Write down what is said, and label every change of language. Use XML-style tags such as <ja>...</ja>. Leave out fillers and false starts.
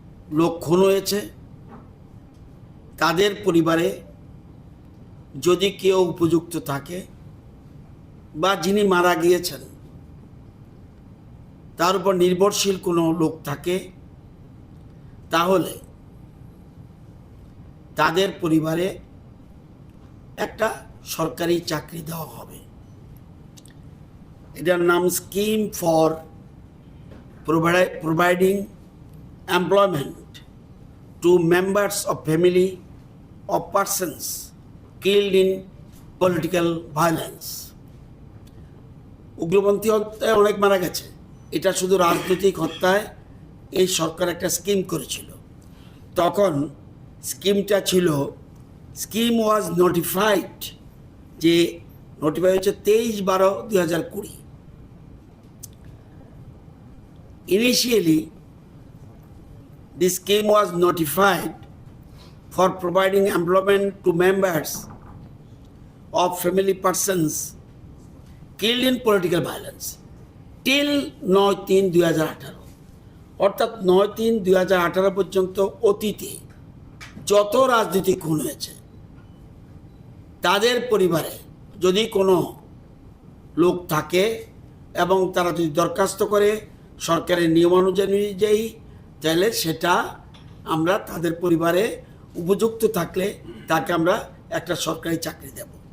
<bn>লোক খুন হয়েছে তাদের পরিবারে যদি কেউ উপযুক্ত থাকে বা যিনি মারা গিয়েছেন তার উপর নির্ভরশীল কোনো লোক থাকে তাহলে তাদের পরিবারে একটা সরকারি চাকরি দেওয়া হবে। এটার নাম</bn> <en>Scheme for providing employment to members of family of persons killed in political violence.</en> <bn>উগ্রপন্থী হত্যায় অনেক মারা গেছে। এটা শুধু রাজনৈতিক হত্যায় এই সরকার একটা স্কিম করেছিল। তখন স্কিমটা ছিল</bn> <en>scheme was notified,</en> <bn>যে নোটিফাই হচ্ছে 23/12/2020।</bn> <en>Initially the scheme was notified for providing employment to members of family persons killed in political violence till 9/3/2018।</en> <bn>অর্থাৎ 9/3/2018 পর্যন্ত অতীতে যত রাজনৈতিক খুন হয়েছে তাদের পরিবারে যদি কোনো লোক থাকে এবং তারা যদি দরখাস্ত করে সরকারের নিয়মানুযায়ী তাহলে সেটা আমরা তাদের পরিবারে উপযুক্ত থাকলে তাকে আমরা একটা সরকারি চাকরি দেব।</bn>